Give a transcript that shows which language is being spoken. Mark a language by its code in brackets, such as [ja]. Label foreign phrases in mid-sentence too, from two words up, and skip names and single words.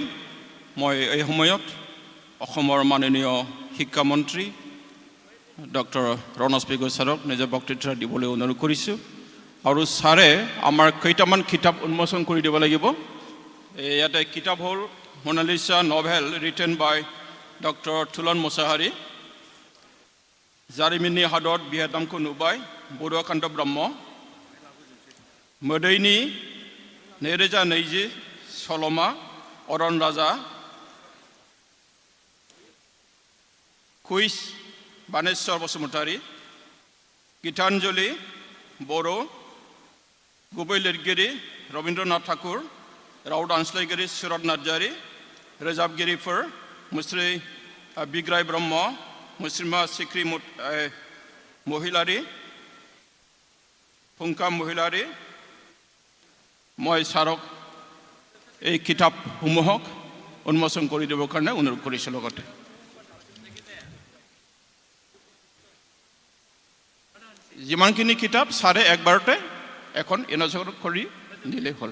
[as] মই এই সময়ত অসমৰ মাননীয় শিক্ষামন্ত্ৰী ডক্টৰ ৰণোজ পেগু ছাৰক নিজৰ বক্তৃতা দিবলৈ অনুৰোধ কৰিছোঁ। আৰু ছাৰে আমাৰ কেইটামান কিতাপ উন্মোচন কৰি দিব লাগিব। ইয়াতে কিতাপ হ'ল মোনালিসা [en] novel written by [as] ডক্টৰ থুলন মুছাহাৰী, [brx] जारिमिननि हादर बिहादामखौ नुबाय बड'कान्त ब्रह्म, मोदैनि 2020 सल'मा अरन राजा, कुइस बानेश्वर बसुमतारी, गीतांजलि बर', गुबै लिरगिरि रबीन्द्रनाथ ठाकुर, राव दानस्लायगिरि सुरत नार्जारी, रोजाबगिरिफोर मुस्रि बिग्राय ब्रह्म, मुस्लिमा सिक्री महिलारी, फुंका महिलारी। [as] মই ছাৰক এই কিতাপসমূহক উন্মোচন কৰি দিবৰ কাৰণে অনুৰোধ কৰিছোঁ। লগতে যিমানখিনি কিতাপ ছাৰে একবাৰতে এখন ইনজৰ কৰি দিলে হ'ল।